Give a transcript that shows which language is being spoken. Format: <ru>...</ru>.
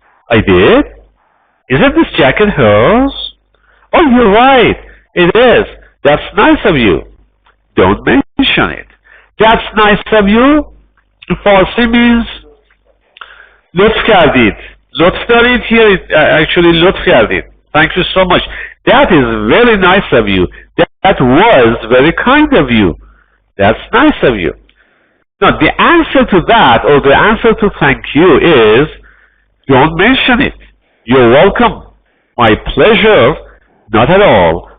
<en>I did? Isn't this jacket hers? Oh, you're right. It is. That's nice of you. Don't mention it. That's nice of you. Farsi means</en> <fa>لطف کردید. لطف دارید</fa> <en>here actually</en> <fa>لطف کردید.</fa> <en>Thank you so much. That is very nice of you. That was very kind of you. That's nice of you. Now, the answer to that, or the answer to thank you is, don't mention it. You're welcome. My pleasure. Not at all.</en>